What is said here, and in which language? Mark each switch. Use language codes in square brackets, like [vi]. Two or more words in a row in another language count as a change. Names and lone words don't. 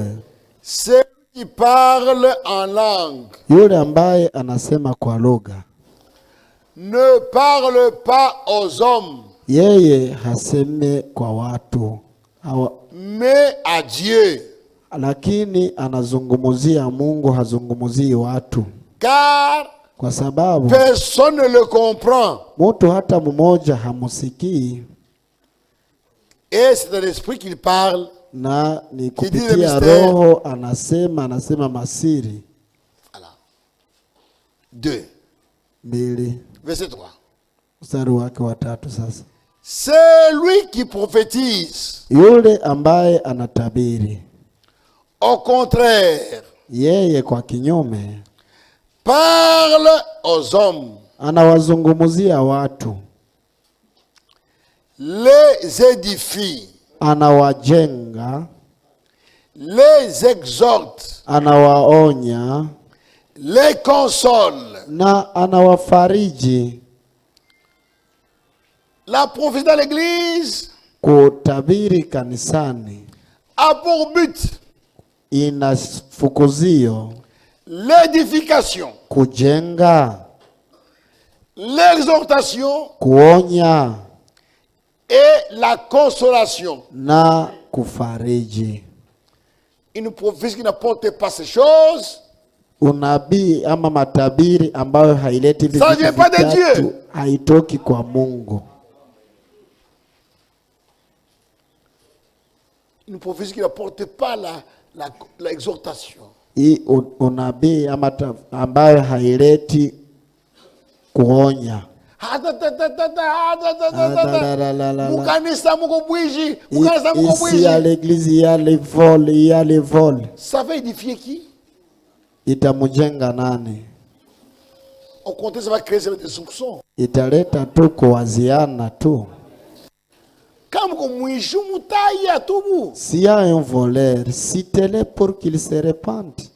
[fr] celui qui parle en langue [sw] yule ambaye anasema kwa lugha [fr] ne parle pas aux hommes, [sw] yeye haseme kwa watu [fr] mais à Dieu. [sw] lakini anazungumzia Mungu, hazungumzii watu. [fr] Car [sw] Kwa sababu [fr] personne ne le comprend. [sw] mtu hata mmoja hamusikii, [fr] Et c'est dans l'esprit qu'il parle. [sw] na ni [fr] Qui dit le [sw] kupitia [fr] mystère. [sw] roho anasema masiri. [fr] Voilà. 2. 2 Verset 3. [sw] mstari wake wa 3 sasa. [fr] Celui qui prophétise, [sw] Yule ambaye anatabiri, [fr] au contraire, [sw] yeye kwa kinyume [fr] parle aux hommes, [sw] anawazungumzia watu, [fr] les édifie, [sw] anawajenga, [fr] les exhorte, [sw] anawaonya, [fr] les console. [sw] na anawafariji. [fr] La prophétie dans l'église [sw] Kutabiri kanisani [fr] a pour but [sw] ina fukuzio [fr] l'édification, [sw] kujenga, [fr] l'exhortation [sw] kuonya [fr] et la consolation. [sw] na kufariji. [fr] Une prophétie qui n'apporte pas ces choses, [sw] Unabii ama matabiri ambayo haileti hivi [fr] Ça [sw] vitu [fr] vient pas de [sw] vitatu, [fr] Dieu. [sw] haitoki kwa Mungu. [fr] une prophétie qui n'apporte pas l'exhortation. [sw] Hii unabii ama ambayo haileti kuonya. Mukanisa muko bwiji, [fr] Ici à l'église il y a les vols, il y a les vols. Ça va édifier qui? [sw] Itamujenga nani? [fr] Au contraire, ça va créer des soupçons. [sw] Italeta tu kuwaziana tu. [fr] S'il y a un voleur, citez-le pour qu'il se répande.